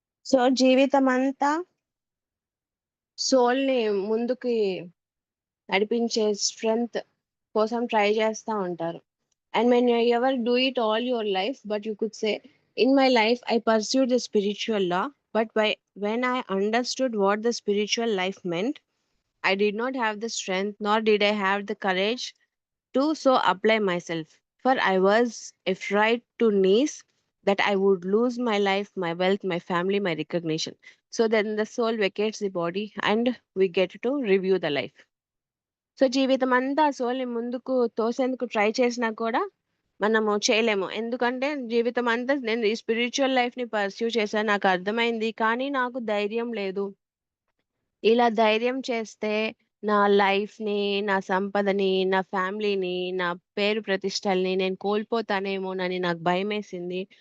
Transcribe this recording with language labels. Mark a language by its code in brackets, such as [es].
[te] So జీవితమంతా సోల్‌ని ముందుకి నడిపించే స్ట్రెంగ్త్ కోసం ట్రై చేస్తా ఉంటారు. [en] And when you ever do it all your life, but you could say, in my life, I pursued the spiritual law, but when I understood what the spiritual life meant, I did not have the strength, nor did I have the courage to so apply myself. For I was afraid to knees that I would lose my life, my wealth, my family, my recognition. So then the soul vacates the body and we get to review the life. [te] So జీవితమంతా ఆ సోల్‌ని ముందుకు తోసేందుకు try చేసినా కూడా మనము చేయలేము. ఎందుకంటే జీవితమంతా నేను ఈ స్పిరిచ్యువల్ లైఫ్‌ని పర్స్యూ చేశాను. నాకర్థమైంది. కానీ నాకు ధైర్యం లేదు. ఇలా ధైర్యం చేస్తే నా లైఫ్‌ని, నా సంపదని, నా ఫ్యామిలీని, నా పేరు ప్రతిష్టల్ని నేను కోల్పోతానేమోనని నాకు భయమేసింది.